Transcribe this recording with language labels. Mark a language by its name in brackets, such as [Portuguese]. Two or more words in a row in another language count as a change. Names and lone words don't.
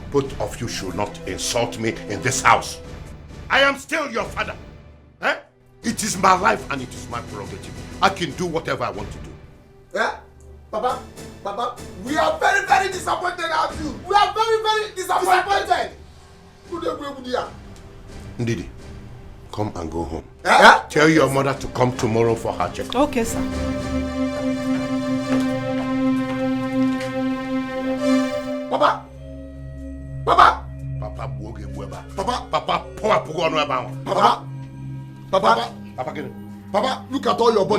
[English] both of you should not insult me in this house. I am still your father. Eh? It is my life and it is my prerogative. I can do whatever I want to do. Yeah? Papa, we are very, very disappointed at you. We are very, very disappointed. Ndidi, come and go home. Yeah? Tell your mother to come tomorrow for her check. Okay, sir. Papa, look at all your body.